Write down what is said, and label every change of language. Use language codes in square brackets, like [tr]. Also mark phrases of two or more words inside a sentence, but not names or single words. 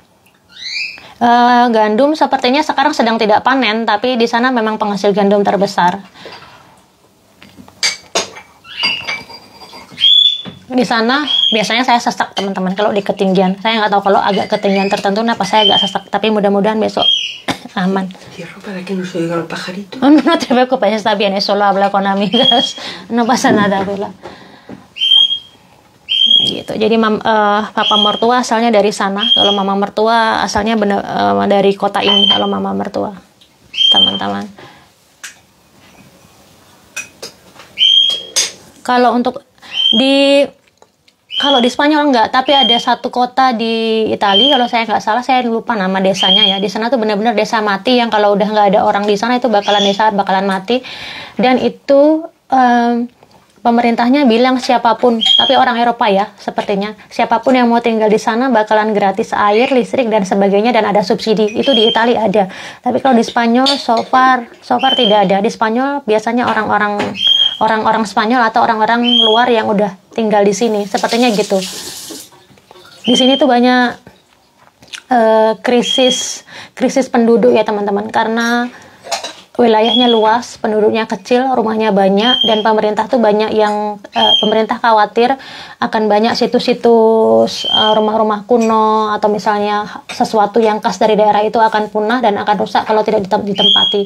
[id] Gandum sepertinya sekarang sedang tidak panen, tapi di sana memang penghasil gandum terbesar. Di sana biasanya saya sesak teman-teman kalau di ketinggian. Saya nggak tahu kalau agak ketinggian tertentu kenapa saya agak sesak, tapi mudah-mudahan besok aman. [es] Cierro para que no se oiga el pajarito. No te preocupes, está bien, eso lo habla con amigas. No pasa nada, Bella. [id] Gitu. Jadi papa mertua asalnya dari sana. Kalau mama mertua asalnya dari kota ini. Kalau mama mertua, teman-teman. Kalau di Spanyol enggak, tapi ada satu kota di Italia, kalau saya nggak salah, saya lupa nama desanya ya. Di sana tuh benar-benar desa mati yang kalau udah nggak ada orang di sana itu bakalan mati. Dan itu pemerintahnya bilang siapapun, tapi orang Eropa ya sepertinya, siapapun yang mau tinggal di sana bakalan gratis air, listrik dan sebagainya, dan ada subsidi. Itu di Italia ada. Tapi kalau di Spanyol [en] so far [id] tidak ada. Di Spanyol biasanya orang-orang Spanyol atau orang-orang luar yang udah tinggal di sini, sepertinya gitu. Di sini tuh banyak krisis penduduk ya teman-teman, karena wilayahnya luas, penduduknya kecil, rumahnya banyak, dan pemerintah tuh banyak yang pemerintah khawatir akan banyak situs-situs rumah-rumah kuno atau misalnya sesuatu yang khas dari daerah itu akan punah dan akan rusak kalau tidak ditempati.